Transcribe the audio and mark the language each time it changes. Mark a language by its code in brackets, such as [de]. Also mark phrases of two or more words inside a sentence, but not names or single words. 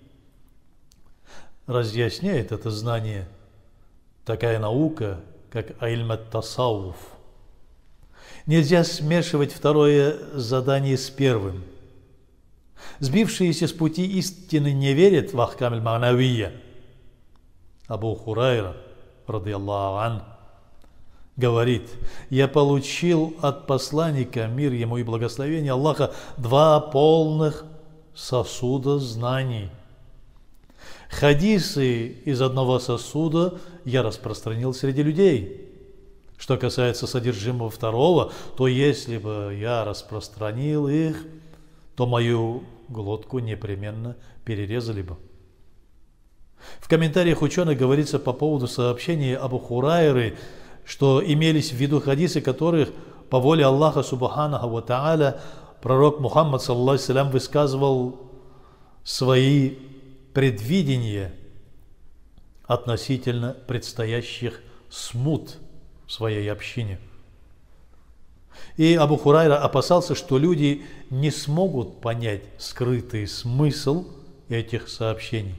[ru] Разъясняет это знание такая наука, как [ar] علم التصوف. [ru] Нельзя смешивать второе задание с первым. Сбившиеся с пути истины не верят в [ar] أحكام المعنوية. [ru] Абу Хурайра, [ar] رضي الله عن, [ru] говорит: я получил от посланника, мир ему и благословение Аллаха, 2 полных сосуда знаний. Хадисы из одного сосуда я распространил среди людей. Что касается содержимого второго, то если бы я распространил их, то мою глотку непременно перерезали бы. В комментариях ученых говорится по поводу сообщения Абу Хурайры, что имелись в виду хадисы, которых по воле Аллаха [ar] سبحانه وتعالى [ru] пророк Мухаммад [ar] صلى الله عليه وسلم [ru] высказывал свои предвидения относительно предстоящих смут в своей общине. И Абу Хурайра опасался, что люди не смогут понять скрытый смысл этих сообщений.